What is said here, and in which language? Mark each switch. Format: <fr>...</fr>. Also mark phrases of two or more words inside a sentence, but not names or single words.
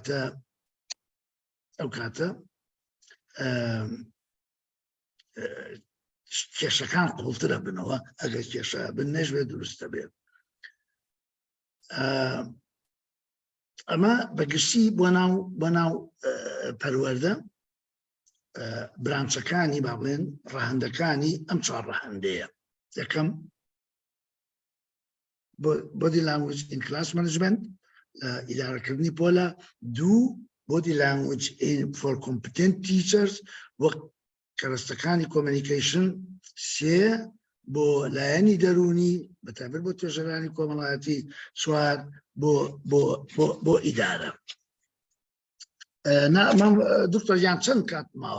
<ckb>کاتە کێشەکان قوڵترە بنەوە ئەگەر کێشە بن نەژوێ دروستە بێت ئەمە بەگشتی بۆ ناو پەروەردە برانچەکانی با بڵێن ڕەهەندەکانی ئەم 4 ڕەهەندەیە یەکەم</ckb> <en>body language in class management</en> <ckb>ئیدارەکردنی پۆلە 2</ckb> <en>body language for competent teachers</en> <ckb>وەک کەرەستەکانی communication 3 بۆ لایەنی دەرونی بەتایبەت بۆ توێژەرانی کۆمەڵایەتی 4 بۆ ئیدارە دکتۆر یان چەند کات ماوە</ckb>